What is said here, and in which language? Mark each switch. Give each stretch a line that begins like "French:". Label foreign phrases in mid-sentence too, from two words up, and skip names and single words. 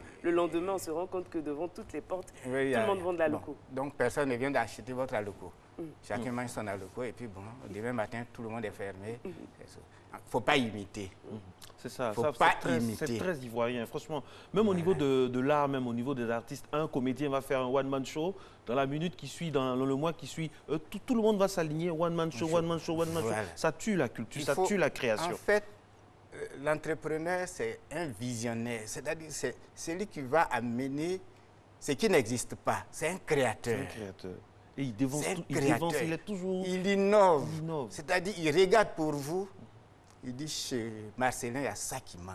French: Le lendemain, on se rend compte que devant toutes les portes, tout le monde vend de la loco. Donc, personne ne vient d'acheter votre aloco. Chacun mange son aloco et puis bon, demain matin, tout le monde est fermé. Il ne faut pas imiter. C'est ça, c'est très ivoirien, franchement. Même au niveau de l'art, même au niveau des artistes, un comédien va faire un one-man show, dans la minute qui suit, dans le mois qui suit, tout le monde va s'aligner, one-man show, one-man show, one-man show. Ça tue la culture, ça tue la création. En fait, l'entrepreneur, c'est un visionnaire, c'est-à-dire c'est celui qui va amener ce qui n'existe pas, c'est un créateur. C'est un créateur. Et il dévance, il est toujours... Il innove. C'est-à-dire, il regarde pour vous. Il dit, chez Marcelin, il y a ça qui manque.